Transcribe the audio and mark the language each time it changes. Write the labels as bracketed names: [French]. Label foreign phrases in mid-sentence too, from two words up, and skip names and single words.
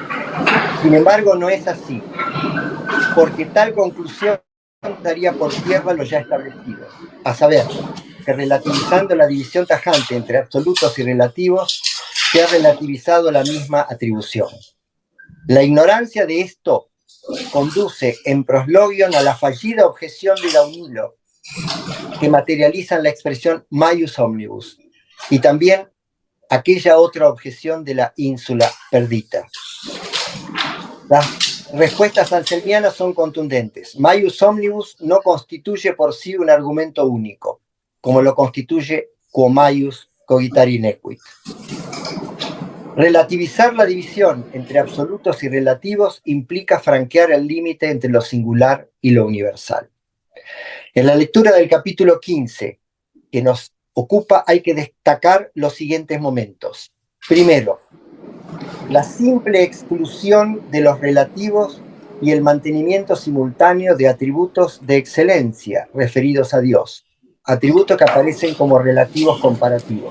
[Spanish] Sin embargo, no es así, porque tal conclusión daría por tierra lo ya establecido, a saber, que relativizando la división tajante entre absolutos y relativos, se ha relativizado la misma atribución. La ignorancia de esto conduce en proslogion a la fallida objeción de Daunilo, que materializan la expresión [Latin] maius omnibus, [Spanish] y también aquella otra objeción de la [Latin] ínsula perdita. [Spanish] Las respuestas anselmianas son contundentes. [Latin] Maius omnibus [Spanish] no constituye por sí un argumento único, como lo constituye [Latin] quo maius cogitari nequit. [Spanish] Relativizar la división entre absolutos y relativos implica franquear el límite entre lo singular y lo universal. En la lectura del capítulo 15 que nos ocupa hay que destacar los siguientes momentos. Primero, la simple exclusión de los relativos y el mantenimiento simultáneo de atributos de excelencia referidos a Dios, atributos que aparecen como relativos comparativos.